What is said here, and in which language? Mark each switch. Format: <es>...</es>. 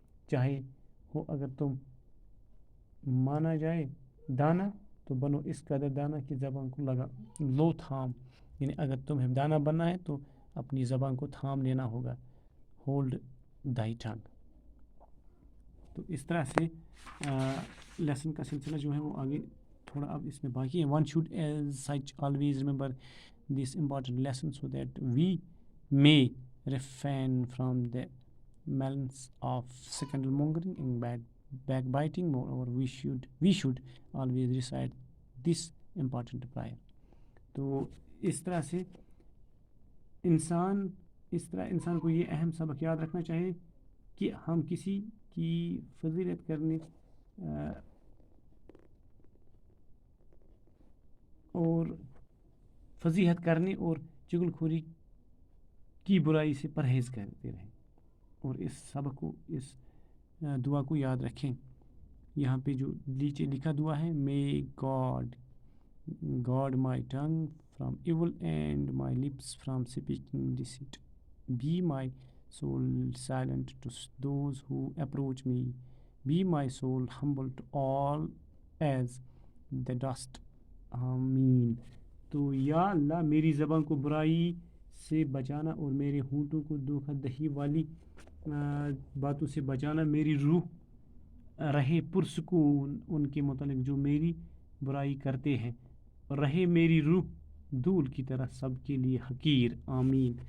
<ur>چاہے ہو اگر تم مانا جائے دانا تو بنو اس قدر دانا کی زبان کو لو تھام. یعنی اگر تمہیں دانا بننا ہے تو اپنی زبان کو تھام لینا ہوگا.</ur> <en>Hold thy tongue.</en> <ur>تو اس طرح سے لیسن کا سلسلہ جو ہے وہ آگے تھوڑا اب اس میں باقی ہے.</ur> <en>One should as such always remember this important lesson so that we may refrain from the malice of scandal mongering and backbiting. Moreover we should always recite this important prayer.</en> <ur>تو اس طرح سے انسان کو یہ اہم سبق یاد رکھنا چاہیے کہ ہم کسی کی فضیلت کرنے اور فضیحت کرنے اور چغل خوری کی برائی سے پرہیز کرتے رہیں, اور اس سبق کو اس دعا کو یاد رکھیں. یہاں پہ جو نیچے لکھا دعا ہے,</ur> <en>may God guard my tongue from evil and my lips from speaking deceit. Be my soul silent to those who approach me. Be my soul humble to all as the dust.</en> <ur>آمین. تو یا اللہ میری زبان کو برائی سے بچانا اور میرے ہونٹوں کو دھوکہ دہی والی باتوں سے بچانا. میری روح رہے پرسکون ان کے متعلق جو میری برائی کرتے ہیں, رہے میری روح دھول کی طرح سب کے لیے حقیر. آمین.</ur>